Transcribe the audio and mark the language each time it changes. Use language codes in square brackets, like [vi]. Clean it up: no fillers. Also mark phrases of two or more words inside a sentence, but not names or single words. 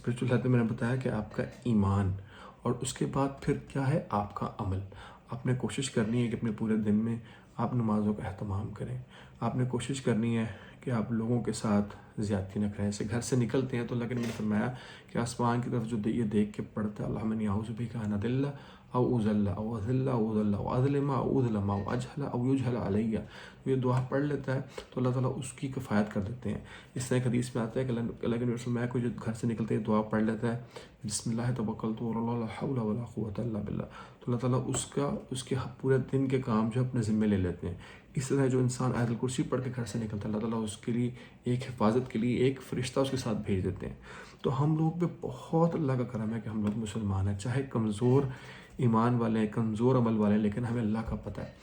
[en] spiritual health [ur] میں نے بتایا کہ آپ کا ایمان، اور اس کے بعد پھر کیا ہے؟ آپ کا عمل. آپ نے کوشش کرنی ہے کہ اپنے پورے دن میں آپ نمازوں کا اہتمام کریں. آپ نے کوشش کرنی ہے کہ آپ لوگوں کے ساتھ زیادتی نہ کریں. ایسے گھر سے نکلتے ہیں تو اللہ کے نبی نے فرمایا کہ آسمان کی طرف جو یہ دیکھ کے پڑھتا ہے [ar] اللہم انی اعوذ بک ان اضل او اضل او اذل او اضل او اظلم او اظلم او اجہل او یجہل علی، [ur] یہ دعا پڑھ لیتا ہے تو اللہ تعالیٰ اس کی کفایت کر دیتے ہیں. اس طرح ایک حدیث میں آتا ہے کہ اللہ کے نبی نے فرمایا کوئی جو گھر سے نکلتے ہی دعا پڑھ لیتا ہے [ar] بسم اللہ توکلت علی اللہ لا حول ولا قوۃ الا باللہ، [ur] تو اللہ تعالیٰ اس کے پورے دن کے کام جو اپنے ذمے لے لیتے ہیں. اس طرح جو انسان آیت الکرسی پڑھ کے گھر سے نکلتا ہے، اللہ تعالیٰ اس کے لیے ایک حفاظت کے لیے ایک فرشتہ اس کے ساتھ بھیج دیتے ہیں. تو ہم لوگ پہ بہت اللہ کا کرم ہے کہ ہم لوگ مسلمان ہیں، چاہے کمزور ایمان والے ہیں، کمزور عمل والے ہیں، لیکن ہمیں اللہ کا پتہ ہے.